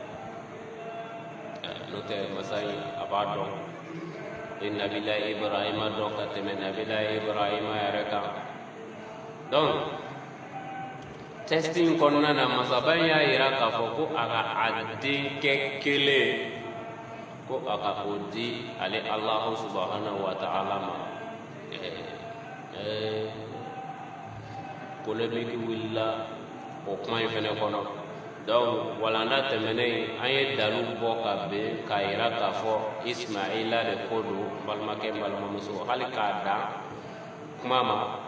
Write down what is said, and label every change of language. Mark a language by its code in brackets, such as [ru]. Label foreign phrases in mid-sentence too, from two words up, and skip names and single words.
[bm] n'o tɛ masa in a b'a dɔn o ye nabila Ibrahima dɔn ka tɛmɛ nabila Ibrahima yɛrɛ kan donc testing kɔnɔna na masaba in y'a yira k'a fɔ ko a ka a denkɛ kelen ko a ka o di ale [ar] الله سبحانه وتعالى [bm] ma polémique wulila o kuma in fɛnɛ kɔnɔ donc walanda tɛmɛnen an ye dalu bɔ ka bɛn k'a yira k'a fɔ Ismaila de ko don balimakɛ balimamuso hali k'a dan kuma